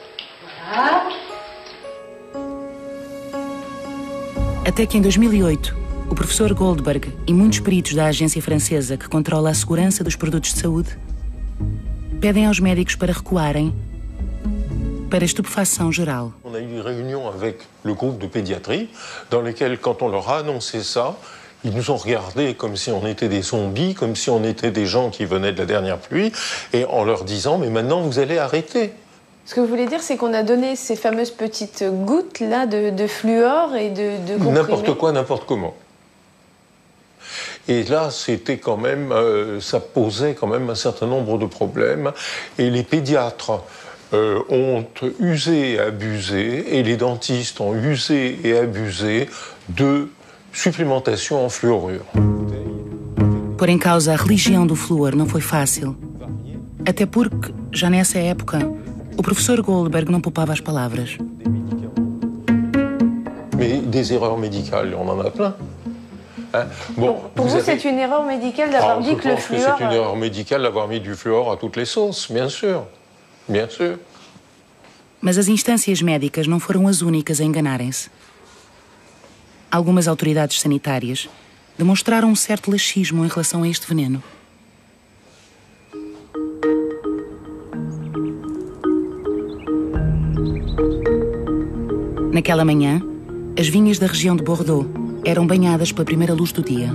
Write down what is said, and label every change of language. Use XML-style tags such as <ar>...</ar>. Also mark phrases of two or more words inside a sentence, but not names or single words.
<pt>Até que em 2008, o professor Goldberg e muitos peritos da agência francesa que controla a segurança dos produtos de saúde pedem aos médicos para recuarem para a estupefação geral.</pt> <fr>On a eu une réunion avec le groupe de pédiatrie dans lesquelles, quand on leur a annoncé ça, ils nous ont regardés comme si on était des zombies, comme si on était des gens qui venaient de la dernière pluie, et en leur disant « mais maintenant vous allez arrêter ». Ce que vous voulez dire, c'est qu'on a donné ces fameuses petites gouttes là de fluor et de comprimés. N'importe quoi, n'importe comment. Et là, c'était quand même, ça posait quand même un certain nombre de problèmes. Et les pédiatres ont usé et abusé, et les dentistes ont usé et abusé de supplémentation en fluorure.</fr> <pt>Pôr em causa a religião do flúor não foi fácil. Até porque, já nessa época, o professor Goldberg não poupava as palavras.</pt> <fr>Mais des erreurs médicales, on en a plein. Hein? Bon, pour vous, c'est une erreur médicale d'avoir dit que le fluor... C'est une erreur médicale d'avoir mis du fluor à toutes les sauces, bien sûr. Bien sûr.</fr> <pt>Mas as instâncias médicas não foram as únicas a enganarem-se. Algumas autoridades sanitárias demonstraram um certo laxismo em relação a este veneno. Naquela manhã, as vinhas da região de Bordeaux eram banhadas pela primeira luz do dia.</pt>